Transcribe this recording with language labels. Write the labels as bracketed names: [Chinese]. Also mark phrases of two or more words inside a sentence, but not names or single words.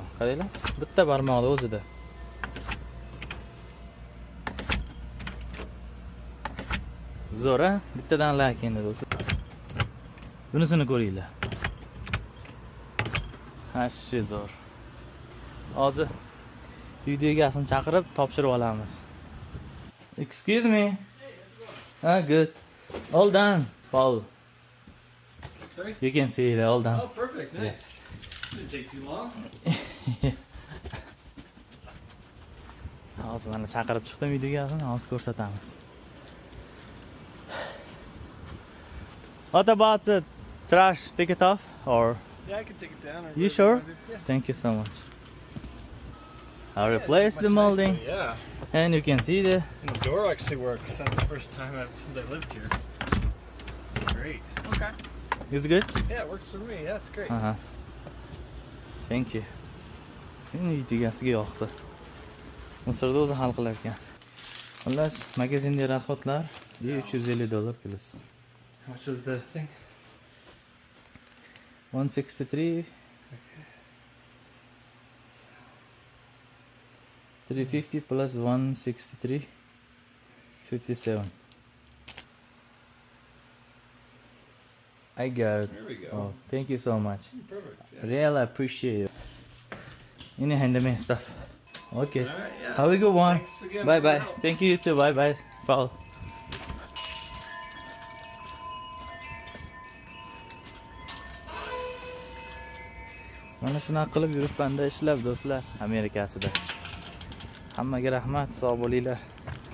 [Uzbek] Qaranglar, bitta barmoqda o'zida. Zo'r, bittadan lak endi do'stlar. Bunisini ko'ringlar. Hashi zo'r. Hozir uyda egasini chaqirib topshirib olamiz. [English] Excuse me. Good. All done, Paul. Sorry? You can see it all done. Oh, perfect. Nice. Didn't take too long. [Uzbek] Hozir mana chaqirib chiqdim uyda egasini, hozir ko'rsatamiz. [English] What about the trash? Take it off or? Yeah, I can take it down. Or You whatever sure? wanna do. Yeah. Thank you so much. I replaced the Much molding, nicer, yeah. and you can see the. And the door actually works. That's the first time since I lived here. Great. Okay. Is it good? Yeah, it works for me. Yeah, it's great. Thank you. [Uzbek] Endi egasiga yoqdi. Misrda o'zi hal qilar ekan. Xullas, magazinda rasxotlar $350 plus. [English] How much was the thing? 163. 350 plus 163. 57. I got it. There we go. Oh, thank you so much. Perfect. Yeah. Really appreciate it. In your hand me stuff. Okay. All right, yeah. Have a good one. Thanks again Bye for your bye. help. Thank you too. Bye bye. Paul. [Uzbek] Mana shunaqa qilib yuribman-da ishlab do'stlar, Amerikasida. Hammaga rahmat, sog' bo'linglar.